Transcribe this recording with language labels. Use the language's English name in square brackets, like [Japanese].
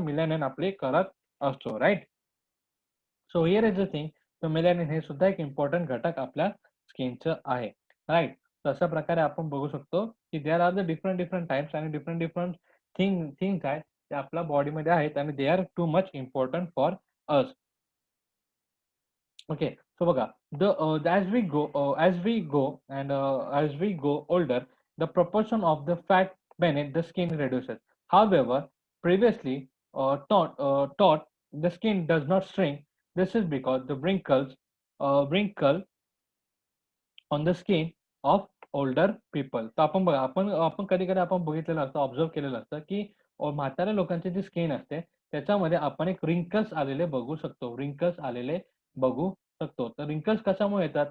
[Marathi] Melanin आपली करत असतो, right? [English] So here is the thing. [Marathi] तर मेलॅनिन हे सुद्धा एक इम्पोर्टंट घटक आपल्या स्किनचं आहे, राइट? तर अशा प्रकारे आपण बघू शकतो, की [English] there are the different types [Marathi] आणि डिफरंट थिंग्स आहेत, ते आपल्या बॉडीमध्ये आहेत आणि [English] They are too much important for us. Okay, so बघा, as we go older, the proportion of the fat beneath the skin reduces. However, previously thought the skin does not shrink. This is because the wrinkle on the skin of older people. [Marathi] तर आपण बघा, आपण कधी-कधी आपण बघितलेलं असतं, observe केलेलं असतं, की म्हाताऱ्या लोकांची जी स्किन असते, त्याच्यामध्ये आपण एक रिंकल्स आलेले बघू शकतो. रिंकल्स आलेले बघू शकतो. तर रिंकल्स कशामुळे येतात?